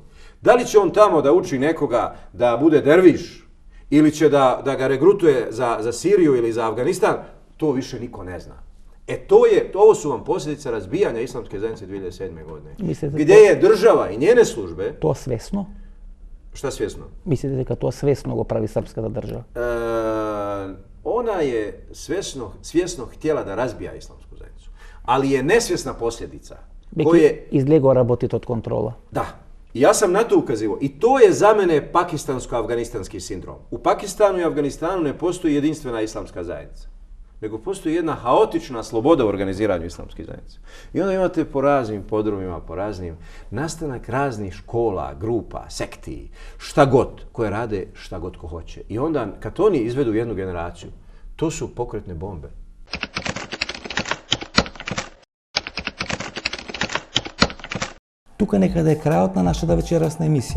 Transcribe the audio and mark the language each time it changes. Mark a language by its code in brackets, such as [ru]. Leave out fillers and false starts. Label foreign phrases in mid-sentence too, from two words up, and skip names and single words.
[bs] Da li će on tamo da uči nekoga da bude derviš ili će da ga regrutuje za Siriju ili za Afganistan, to više niko ne zna. Ovo su vam posljedice razbijanja islamske zajednice 2007. godine. Gdje je država i njene službe... To svjesno? Šta svjesno? [mk] Mislite дека тоа svjesno го прави српската држава? [bs] Ona je svjesno htjela da razbija islamsku zajednicu, ali je nesvjesna posljedica. [mk] Излего работите од контрола. [bs] Da. I ja sam na to ukazivao. I to je za mene pakistansko-afganistanski sindrom. U Pakistanu i Afganistanu ne postoji jedinstvena islamska zajednica, nego postoji jedna haotična sloboda u organiziranju islamskih zajednica. I onda imate po raznim podrumima, po raznim nastanak raznih škola, grupa, sekti, šta god, koje rade šta god ko hoće. I onda kad oni izvedu jednu generaciju, to su pokretne bombe. [mk] Тука некаде е крајот на нашата вечерасна емисија.